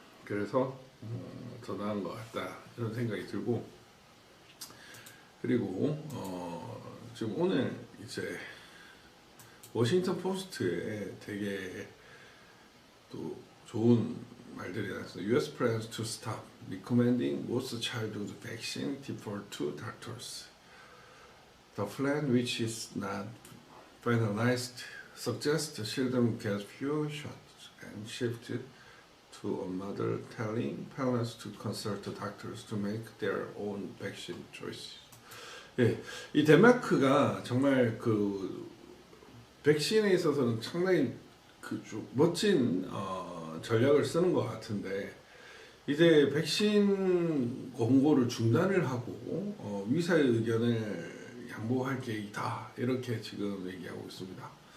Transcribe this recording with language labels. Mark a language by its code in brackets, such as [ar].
[ko] 그래서 더 나은 것 같다 이런 생각이 들고, 그리고 지금 오늘 이제 워싱턴 포스트에 되게 또 좋은 말들이 나왔어요. [en] U.S. plans to stop recommending most childhood vaccine default to doctors. The plan, which is not finalized, suggests children get few shots and shifted to a model telling parents to consult doctors to make their own vaccine choices. [ko] 예, 이 덴마크가 정말 그 백신에 있어서는 상당히 그 멋진 전략을 쓰는 것 같은데, 이제 백신 권고를 중단을 하고 의사의 의견을 양보할 계획이다 이렇게 지금 얘기하고 있습니다.